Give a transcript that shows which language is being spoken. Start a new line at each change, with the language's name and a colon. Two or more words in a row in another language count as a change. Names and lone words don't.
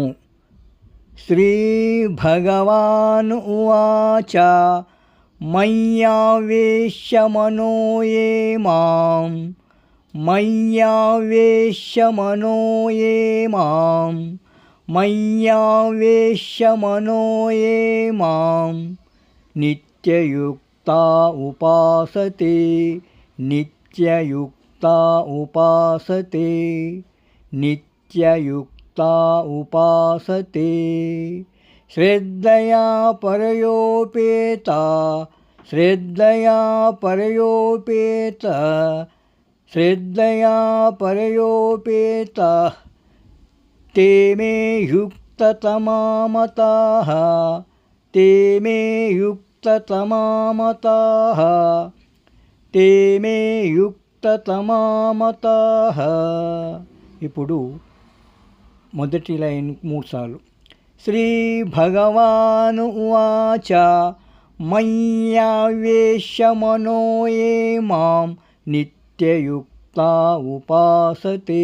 Sanskrit: శ్రీ భగవాన్ ఉవాచ మయ్యావేశ్య మనో యే మాం మయ్యావేశ్య మనో యే మాం మయ్యావేశ్య మనో యే మాం నిత్యయుక్తా ఉపాసతే నిత్యయుక్తా उपासते नित्ययुक्ता उपासते श्रद्धया परयोपेता श्रद्धया परयोपेता श्रद्धया परयोपेता ते मे युक्ततमा मताः ते मे युक्ततमा मताः ते मे తమామతాః.
Telugu: ఇప్పుడు మొదటి లైన్ 3 సార్లు.
Sanskrit: శ్రీ భగవాను ఉవాచ మయ్యావేశ్య మనో యే మాం నిత్యయుక్తా ఉపాసతే.